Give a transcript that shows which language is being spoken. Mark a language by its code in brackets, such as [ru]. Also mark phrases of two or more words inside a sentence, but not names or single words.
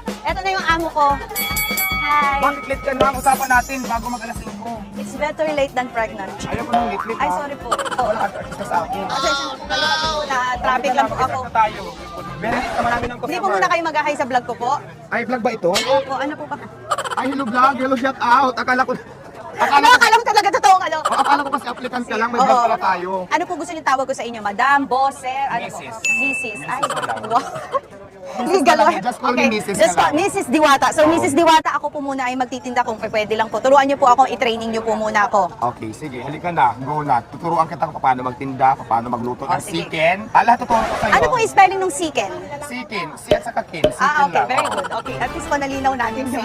[tl] Ito na yung amo ko. Hi. Bakit late ka na? Usapan natin bago mag-alas 5. [en] It's better late than pregnant. [tl] Ayaw ko nang late Ay, sorry po. Wala ka artista sa akin. Na traffic lang po ako. Tayo. [en] Very late [tl] naman namin ng Hindi po muna kayo mag-hi sa vlog ko po. Ay, vlog ba ito? Opo, ano po ba? [en] Ay, hello vlog. Hello, shout out. [tl] Akala ko Akala mo talaga totoong ano? akala ko kasi applicant ka lang. May vlog pala tayo. Ano po gusto niyo tawag ko sa inyo? [en] Madam, boss, sir, [tl] ano po? Mrs. Mrs. Ay, Mrs. na lang. wow. Mrs. na lang. [en] Just call me Mrs. Just [tl] na [en] call [tl] lang. Mrs. Diwata. So, Mrs. Diwata, ako po muna ay magtitinda kung pwede lang po. Turuan niyo po ako, i-training niyo po muna ako. Okay, sige. Halika na. Go na. Tuturuan kita kung paano magtinda, kung paano magluto ng sige. chicken. Lahat tuturo ko sa'yo. Ano po yung spelling ng chicken? Chicken. Si at saka kin. Chicken Okay, lang. [en] very good. [tl] Okay, [en] at least [tl] panalinaw natin yun.